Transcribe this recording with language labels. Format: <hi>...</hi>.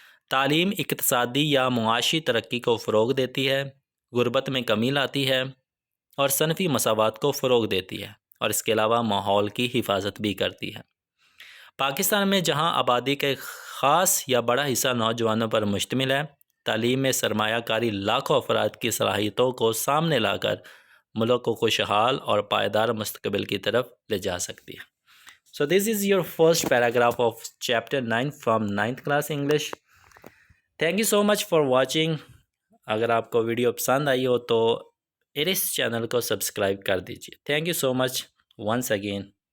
<ur>تعلیم اقتصادی یا معاشی ترقی کو فروغ دیتی ہے، غربت میں کمی لاتی ہے اور صنفی مساوات کو فروغ دیتی ہے، اور اس کے علاوہ ماحول کی حفاظت بھی کرتی ہے. پاکستان میں جہاں آبادی کا ایک خاص یا بڑا حصہ نوجوانوں پر مشتمل ہے، تعلیم میں سرمایہ کاری لاکھوں افراد کی صلاحیتوں کو سامنے لا کر ملک کو خوشحال اور پائیدار مستقبل کی طرف لے جا سکتی ہے.</ur> <en>So this is your first paragraph of chapter 9 from 9th class English. Thank you so much for watching.</en> <ur>اگر آپ کو ویڈیو پسند آئی ہو تو اس چینل کو سبسکرائب کر دیجیے.</ur> <en>Thank you so much once again.</en>